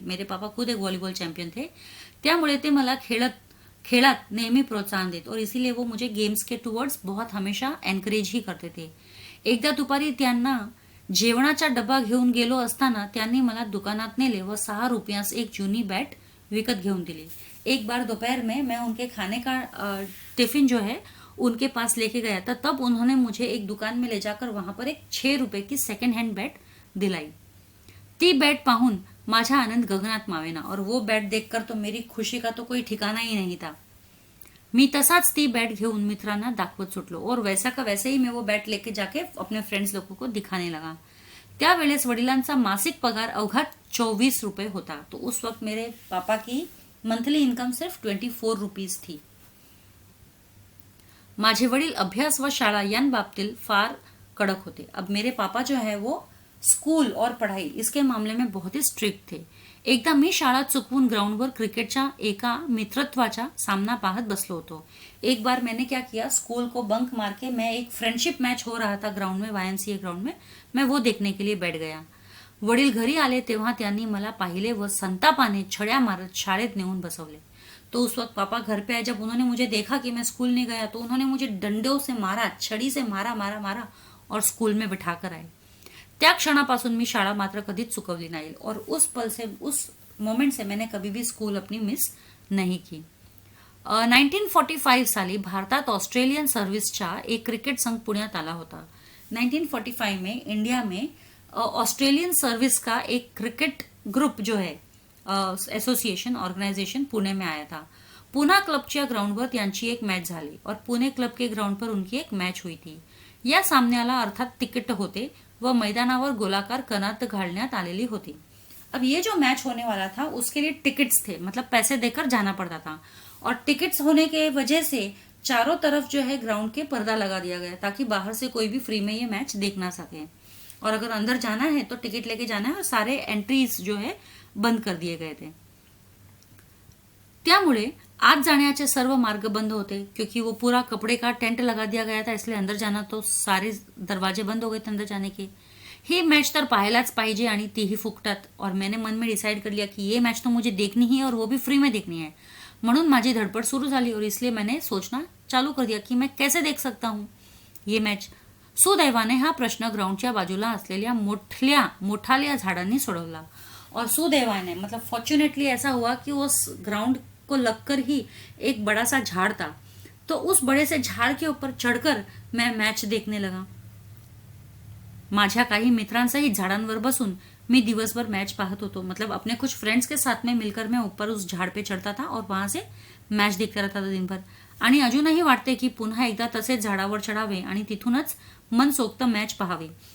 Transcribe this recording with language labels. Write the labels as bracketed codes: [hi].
[hi] मेरे पापा खुद एक व्हॉलीबॉल चॅम्पियन थे. [mr] त्यामुळे ते मला खेळात नेहमी प्रोत्साहन देत, [hi] और इसीलिए वो मुझे गेम्स के टुवर्ड्स बहुत हमेशा एनकरेज ही करते थे. [mr] एकदा दुपारी त्यांना जेवणाचा डबा घेऊन गेलो असताना त्यांनी मला दुकानात नेले व 6 रुपयास एक जूनी बैट विकत घेऊन दिली. [hi] एक बार दोपहर में मैं उनके खाने का टिफिन जो है उनके पास लेके गया था, तब उन्होंने मुझे एक दुकान में ले जाकर वहां पर एक 6 रुपये की सेकंड हैंड बैट दिलाई. [mr] ती बैट पाहून माझा आनंद गगनात मावेना, [hi] और वो बैट देखकर तो मेरी खुशी का तो कोई ठिकाना ही नहीं था. [mr] मी तसाच ती बैट घेऊन मित्रांना दाखवत सुटलो, [hi] और वैसा का वैसे ही मैं वो बैट लेके जाके अपने फ्रेंड्स लोगों को दिखाने लगा. [mr] त्यावेळेस वडिलांचा मासिक पगार अवघा 24 रुपये होता. [hi] तो उस वक्त मेरे पापा की मंथली इनकम सिर्फ 24 रुपीज थी. [mr] माझे वडील अभ्यास व शाळा यांबाबतीत फार कड़क होते. [hi] अब मेरे पापा जो है वो स्कूल और पढ़ाई इसके मामले में बहुत ही स्ट्रिक्ट थे. [mr] एकदा मी शाळा चुकवून ग्राउंडवर क्रिकेटच्या एका मित्रत्वाचा सामना पाहत बसलो होतो. [hi] एक बार मैंने क्या किया, स्कूल को बंक मार के मैं एक फ्रेंडशिप मैच हो रहा था ग्राउंड में, YMCA ग्राउंड में, मैं वो देखने के लिए बैठ गया. [mr] वडील घरी आले तेव्हा त्यांनी मला पाहिले व संतापाने छड्या मारत शाळेत नेऊन बसवले. [hi] तो उस वक्त पापा घर पे आए. जब उन्होंने मुझे देखा कि मैं स्कूल नहीं गया तो उन्होंने मुझे डंडों से मारा, छड़ी से मारा मारा मारा और स्कूल में बिठा कर आए. [mr] त्या क्षणापासून मी शाळा मात्र कधीच चुकवली नाही, [hi] और उस पल से, उस मोमेंट से मैंने कभी भी स्कूल अपनी मिस नहीं की. [mr] 1945 साली भारतात ऑस्ट्रेलियन सर्व्हिसचा एक क्रिकेट संघ पुण्यात आला होता. [hi] 1945 में इंडिया में ऑस्ट्रेलियन सर्विस का एक क्रिकेट ग्रुप जो है, एसोसिएशन ऑर्गेनाइजेशन पुणे में आया था. [mr] पुणे क्लबच्या ग्राउंडवर त्यांची एक मैच झाली [hi] और पुणे क्लब के ग्राउंड पर उनकी एक मैच हुई थी. [mr] या सामन्याला अर्थात तिकीट होते व मैदानावर गोलाकार कनात घालण्यात आलेली होती. [hi] अब ये जो मैच होने वाला था उसके लिए टिकट्स थे, मतलब पैसे देकर जाना पड़ता था, और टिकट्स होने के वजह से चारों तरफ जो है ग्राउंड के पर्दा लगा दिया गया ताकि बाहर से कोई भी फ्री में ये मैच देख ना सके, और अगर अंदर जाना है तो टिकट लेके जाना है, और सारे एंट्रीज जो है बंद कर दिए गए थे. [mr] त्यामुळे आज जाण्याचे सर्व मार्ग बंद होते, [hi] क्योंकि वो पूरा कपड़े का टेंट लगा दिया गया था, इसलिए अंदर जाना तो सारे दरवाजे बंद हो गए थे अंदर जाने के. [mr] ही मैच तर पाहायलाच पाहिजे आणि तीही फुकटात. [hi] और मैंने मन में डिसाइड कर लिया कि ये मैच तो मुझे देखनी ही है और वो भी फ्री में देखनी है. [mr] म्हणून माझी धडपड सुरू झाली [hi] और इसलिए मैंने सोचना चालू कर दिया कि मैं कैसे देख सकता हूँ ये मैच. [mr] सुदैवाने हा प्रश्न ग्राउंडच्या बाजूला असलेल्या मोठाल्या झाडांनी सोडवला. [hi] और सुदैवाने मतलब फॉर्चुनेटली ऐसा हुआ कि उस ग्राउंड को लगकर ही एक बड़ा सा झाड़ था. तो उस बड़े से झाड़ के ऊपर चढ़कर मैं मैच देखने लगा. [mr] माझ्या काही मित्रांसहित झाडांवर बसून मी दिवसभर मैच पाहत होतो. [hi] मतलब अपने कुछ फ्रेंड्स के साथ में मिलकर मैं ऊपर उस झाड़ पे चढ़ता था और वहां से मैच देखता रहता था दिनभर. [mr] आणि अजूनही वाटते की पुन्हा एकदा तसेच झाडावर चढावे आणि तिथूनच मनसोक्त मैच पहावे.